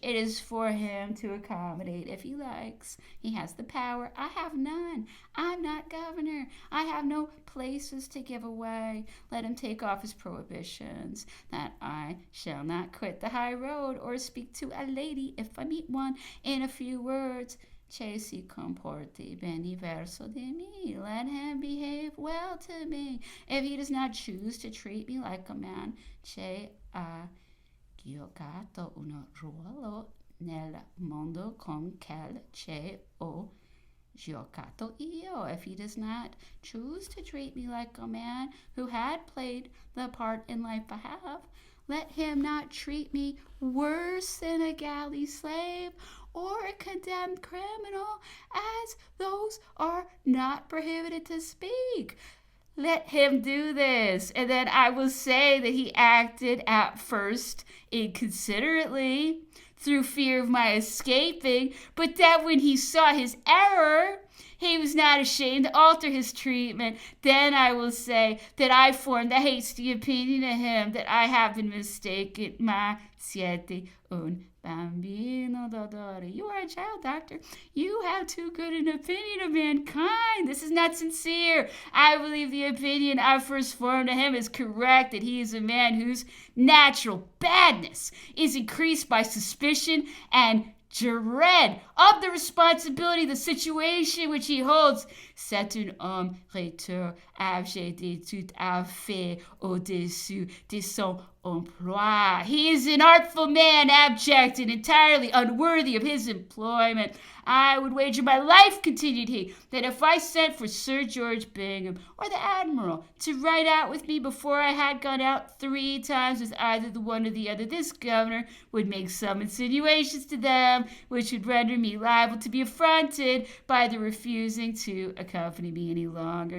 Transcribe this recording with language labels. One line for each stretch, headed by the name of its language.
English: It is for him to accommodate if he likes. He has the power. I have none. I'm not governor. I have no places to give away. Let him take off his prohibitions, that I shall not quit the high road or speak to a lady if I meet one in a few words.
Italian: Che si comporti bene verso di me.
English: Let him behave well to me. If he does not choose to treat me like a man,
Italian: che ha giocato un ruolo nel mondo con quel che ho giocato io.
English: If he does not choose to treat me like a man who had played the part in life I have, let him not treat me worse than a galley slave or a condemned criminal, as those are not prohibited to speak. Let him do this, and then I will say that he acted at first inconsiderately through fear of my escaping, but that when he saw his error, he was not ashamed to alter his treatment. Then I will say that I formed a hasty opinion of him, that I have been mistaken.
Italian: Ma siete un bambino dottore.
English: You are a child doctor. You have too good an opinion of mankind. This is not sincere. I believe the opinion I first formed of him is correct, that he is a man whose natural badness is increased by suspicion and dread of the responsibility of the situation which he holds.
French: C'est un homme rhéteur, abject tout à fait au-dessus de son emploi.
English: He is an artful man, abject and entirely unworthy of his employment. I would wager my life, continued he, that if I sent for Sir George Bingham or the Admiral to ride out with me before I had gone out 3 times with either the one or the other, this governor would make some insinuations to them which would render me liable to be affronted by the refusing to accompany me any longer.